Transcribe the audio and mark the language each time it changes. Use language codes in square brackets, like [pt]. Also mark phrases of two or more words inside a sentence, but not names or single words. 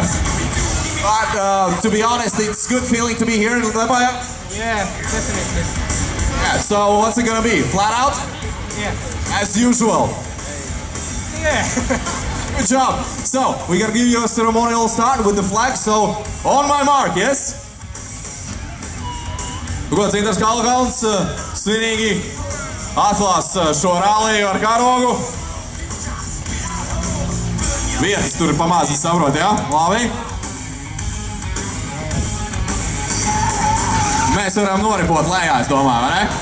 [en] But to be honest, it's a good feeling to be here in Liepāja. Yeah, definitely. Yeah, so what's it gonna be? Flat out? Yeah. As usual. Yeah. Good job. So, we're gonna give you a ceremonial start with the flag. So, on my mark, yes? [lv] Gods Intars Kalkalns svinīgi atklās šo ralliju ar karogu. Vietas tur pamāzi saprot, jā? Labi. Mēs varam noripot lejā, es domāju, vai ne?